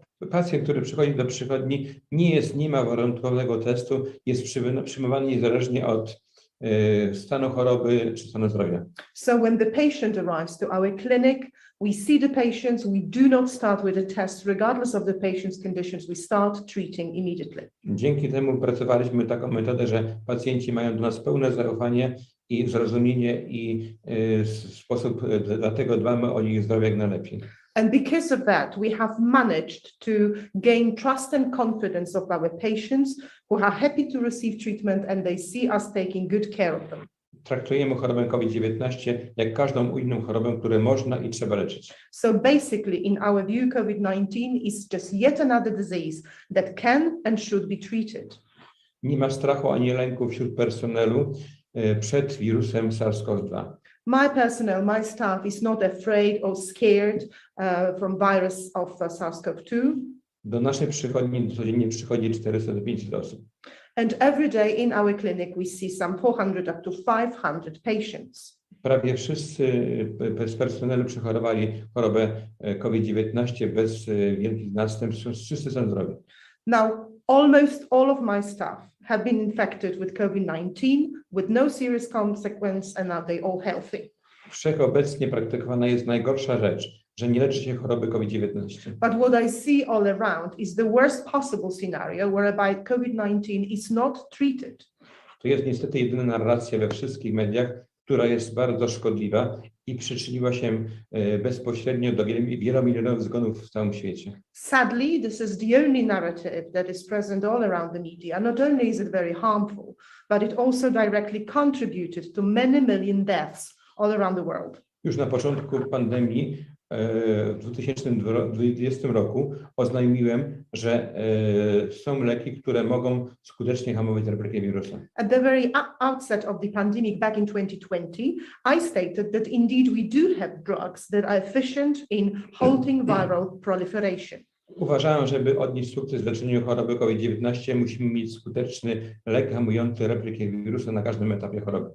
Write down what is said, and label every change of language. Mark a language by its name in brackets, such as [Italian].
[Polish] Pacjent, który przychodzi do przychodni, nie ma warunkowego testu, jest przyjmowany niezależnie od stanu choroby czy stanu zdrowia. [English] So when the patient arrives to our clinic, we see the patients, we do not start with a test regardless of the patient's conditions, we start treating immediately. [Polish] Dzięki temu pracowaliśmy taką metodę, że pacjenci mają do nas pełne zaufanie i zrozumienie i sposób, dlatego dbamy o ich zdrowie jak najlepiej. [English] And because of that, we have managed to gain trust and confidence of our patients who are happy to receive treatment and they see us taking good care of them. [Polish] Traktujemy chorobę COVID-19 jak każdą inną chorobę, którą można i trzeba leczyć. [English] So basically, in our view, COVID-19 is just yet another disease that can and should be treated. [Polish] Nie ma strachu ani lęku wśród personelu przed wirusem SARS-CoV-2. [English] My personnel, my staff is not afraid or scared from virus of SARS-CoV-2. [Polish] Do naszej przychodni codziennie przychodzi 400 do 500 osób. [English] And every day in our clinic we see some 400 up to 500 patients. [Polish] Prawie wszyscy z personelu przechorowali chorobę COVID-19 bez wielkich następstw. Wszyscy są zdrowi. [English] Now, almost all of my staff have been infected with COVID-19 with no serious consequence and now they all healthy. [Polish] Wszechobecnie praktykowana jest najgorsza rzecz, że nie leczy się choroby COVID-19. [English] But what I see all around is the worst possible scenario whereby COVID-19 is not treated. [Polish] To jest niestety jedyna narracja we wszystkich mediach, która jest bardzo szkodliwa i przyczyniła się bezpośrednio do wielomilionowych zgonów w całym świecie. [English] Sadly, this is the only narrative that is present all around the media. Not only is it very harmful, but it also directly contributed to many million deaths all around the world. [Polish] Już na początku pandemii w 2020 roku oznajmiłem, że są leki, które mogą skutecznie hamować replikację wirusa. [English] At the very outset of the pandemic back in 2020, I stated that indeed we do have drugs that are efficient in halting viral proliferation. [Polish] Uważałem, żeby odnieść sukces w leczeniu choroby COVID-19, musimy mieć skuteczny lek hamujący replikację wirusa na każdym etapie choroby.